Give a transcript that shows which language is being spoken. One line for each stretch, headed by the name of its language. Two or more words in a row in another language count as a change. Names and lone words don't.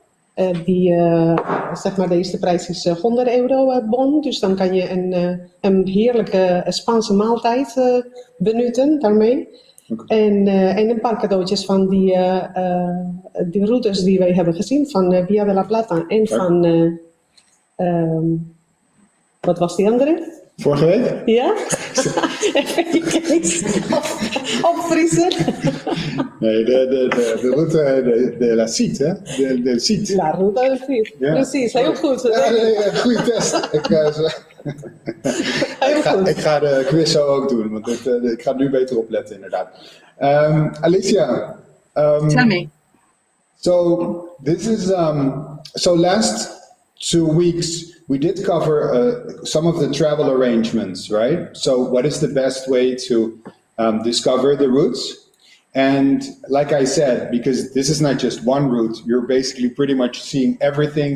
Dutch: Zeg maar, de eerste prijs is €100 bon. Dus dan kan je een heerlijke Spaanse maaltijd benutten daarmee. Okay. En een paar cadeautjes van die routes die wij hebben gezien. Van Via de la Plata en van... wat was die andere? Vorige week? Ja? Even opfrissen. Nee, de route de la Cite, hè? De Cite. La Ruta del Cid. Ja. Precies, heel goed. Ja, goede test. Ik ga de quiz zo ook doen, want ik ga nu beter opletten inderdaad. Alicia.
English: Tell me. So this is so last 2 weeks we did cover some of the travel arrangements, right? So what is the best way to discover the routes? And like I said, because this is not just one route, you're basically pretty much seeing everything